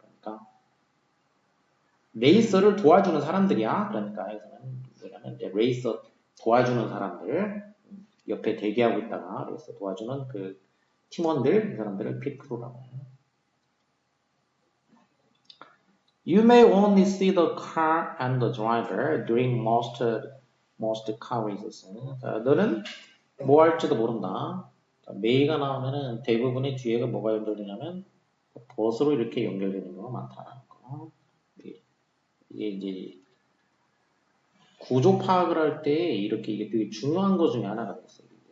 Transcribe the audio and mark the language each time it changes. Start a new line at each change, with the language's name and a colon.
Korean: 그러니까 레이서를 도와주는 사람들이야. 그러니까 여기서는 뭐냐면 이제 레이서 도와주는 사람들 옆에 대기하고 있다가 레이서 도와주는 그 팀원들 이 사람들을 pit crew라고 해요.
English: You may only see the car and the driver during most car races.
Korean: 자, 너는 뭐 할지도 모른다. 자, may가 나오면은 대부분의 뒤에가 뭐가 연결되냐면 벗으로 이렇게 연결되는 경우가 많다라는 거. 이게 이제 구조 파악을 할 때 이렇게 이게 되게 중요한 것 중에 하나가 있어요.